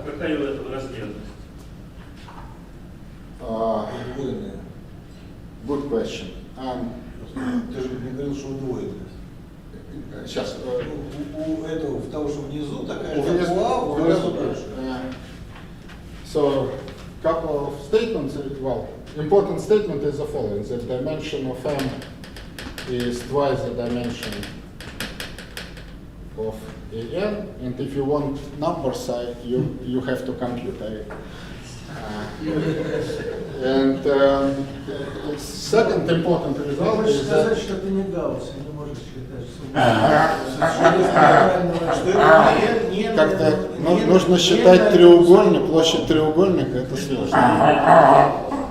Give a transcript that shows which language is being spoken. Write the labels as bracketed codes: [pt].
[ru] какая у этого размерность? Двойная. [en] Good question. [ru] Ты же мне говорил, что удвоенная. Сейчас. У этого, того, что внизу, такая же Внизу, в разу больше. [en] So, couple of statements. Well, important statement is the following: the dimension of M is twice the dimension of AN, and if you want numbers, you have to compute. And second important result is that [ru] что ты не Гаусс, не можешь считать как-то нужно считать треугольник, площадь треугольника, это сложно.